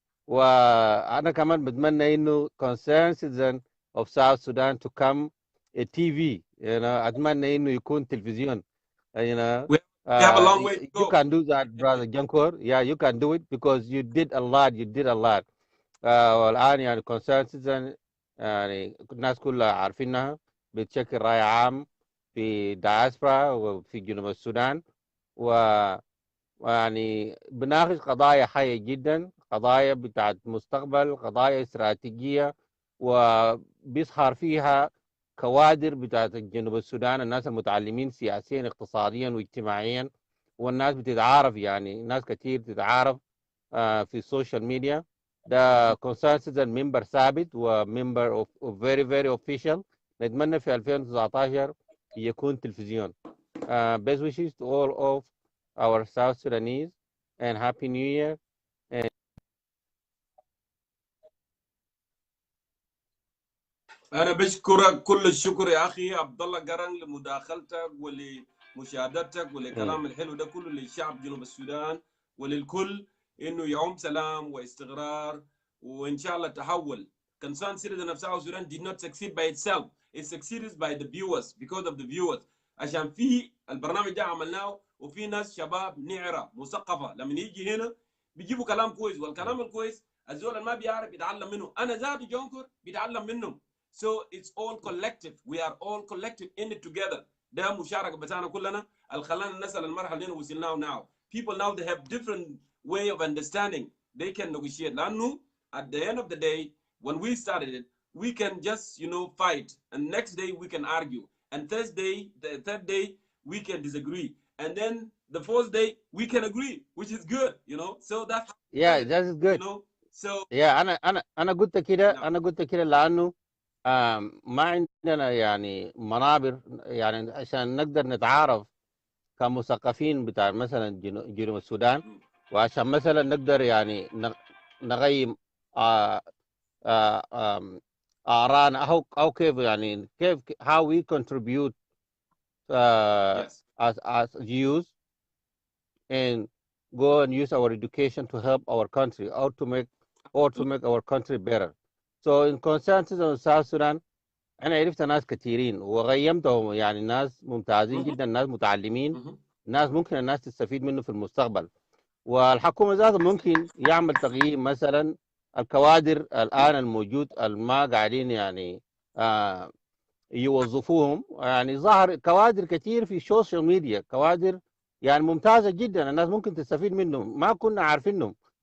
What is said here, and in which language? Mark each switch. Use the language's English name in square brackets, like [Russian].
[Arabic] وانا كمان بتمنى انه [English] concerned citizen of South Sudan to come a TV، [Arabic] اتمنى انه يكون تلفزيون، [English] We have a long way to You go. can do that, brother Jongkor. Yeah, you can do it because you did a lot. You did a lot. [Arabic] والآن يعني concerned citizen يعني الناس كلها عارفينها بتشكل رأي عام في دايسبرا وفي جنوب السودان ويعني بناقش قضايا حية جدا، قضايا بتاعت مستقبل، قضايا استراتيجية، وبيظهر فيها كوادر بتاعت جنوب السودان، الناس المتعلمين سياسيا اقتصاديا واجتماعيا، والناس بتتعارف، يعني ناس كتير بتتعارف في السوشيال ميديا. ده concerned citizen member ثابت وممبر [English] of very very official. [Arabic] نتمنى في 2019 يكون تلفزيون. [English] Best wishes to all of our South Sudanese and Happy New Year. [Arabic] انا بشكرك كل الشكر يا اخي عبد الله قرن لمداخلتك ولمشاهدتك ولكلام الحلو ده كله للشعب جنوب السودان وللكل، انه يعم سلام واستقرار وان شاء الله تحول. [English] Concerned citizen of South Sudan did not succeed by itself. It succeeded by the viewers, because of the viewers. [Arabic] عشان في البرنامج ده عملناه وفي ناس شباب نعرة مثقفة لما يجي هنا بيجيبوا كلام كويس، والكلام الكويس الزول اللي ما بيعرف يتعلم منه. انا ذاتي جونكور بيتعلم منهم. [English] So it's all collective. We are all collective in it together. [Arabic] ده مشاركة بتاعنا كلنا الخلانا نصل المرحلة اللي وصلناها now. [English] People now they have different way of understanding. They can negotiate. لأنه at the end of the day, when we started it, we can just fight, and next day we can argue, and the third day we can disagree, and then the fourth day we can agree, which is good. So that's Yeah, that is good. So [Arabic] yeah, أنا قلت كده. نعم. أنا قلت كده لأنه ما عندنا يعني منابر يعني عشان نقدر نتعارف كمثقفين بتاع مثلا جنوب السودان، وعشان مثلا نقدر يعني نغيم آراءنا أو كيف يعني كيف [English] how we contribute Yes. as youth and go and use our education to help our country or to make our country better. So in consensus of South Sudan [Arabic] أنا عرفت ناس كثيرين وغيمتهم، يعني ناس ممتازين جدا، ناس متعلمين، ناس ممكن الناس تستفيد منه في المستقبل. والحكومة ذاتها ممكن يعمل تغيير، مثلا الكوادر الآن الموجود ما قاعدين يعني يوظفوهم، يعني ظهر كوادر كثير في السوشيال ميديا، كوادر يعني ممتازة جدا الناس ممكن تستفيد منهم ما كنا عارفينهم.